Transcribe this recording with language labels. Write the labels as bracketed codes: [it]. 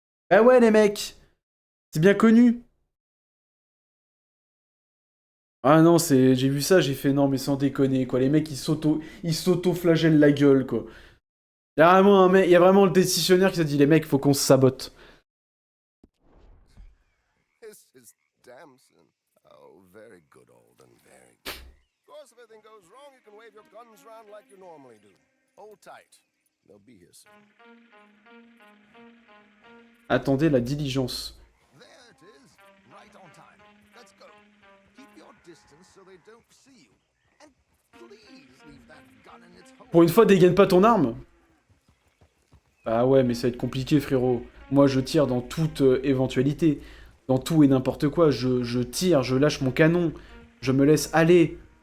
[fr] Ah ouais les mecs, c'est bien connu. Ah non, j'ai vu ça, j'ai fait non mais sans déconner quoi, les mecs ils s'auto-flagellent la gueule quoi. Il y a vraiment un mec, il y a vraiment le décisionnaire qui s'est dit les mecs, faut qu'on se sabote. [en] This is Damson. Oh, very good, Alden, very good. Of course, if anything goes wrong, you can wave your guns around like you normally do. Hold tight. They'll be here soon. [fr] Attendez la diligence. [en] There it is, right on time. Let's go. Keep your distance so they don't see you. And please leave that gun in its hole. [fr] Pour une fois, dégaine pas ton arme. Ah ouais, mais ça va être compliqué, frérot. Moi, je tire dans toute éventualité. Dans tout et n'importe quoi. Je tire, je lâche mon canon. Je me laisse aller.